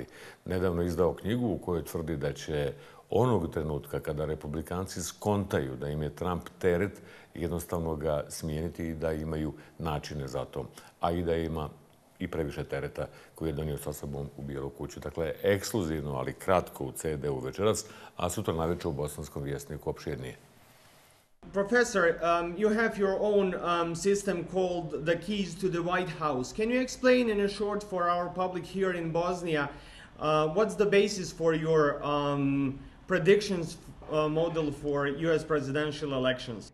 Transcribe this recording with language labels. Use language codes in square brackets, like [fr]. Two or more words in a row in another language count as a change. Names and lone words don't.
[bs] Nedavno je izdao knjigu u kojoj tvrdi da će onog trenutka kada republikanci skontaju da im je Trump teret, jednostavno ga smijeniti i da imaju načine za to, a i da ima i previše tereta koji je donio sa sobom u Bijelu kuću. Dakle, ekskluzivno, ali kratko u CD-u večeras, a sutra navečer u Bosanskom vjesniku opširnije. [en] Professor, you have your own system called the keys to the White House. Can you explain in a short for our public here in Bosnia what's the basis for your predictions model for US presidential elections?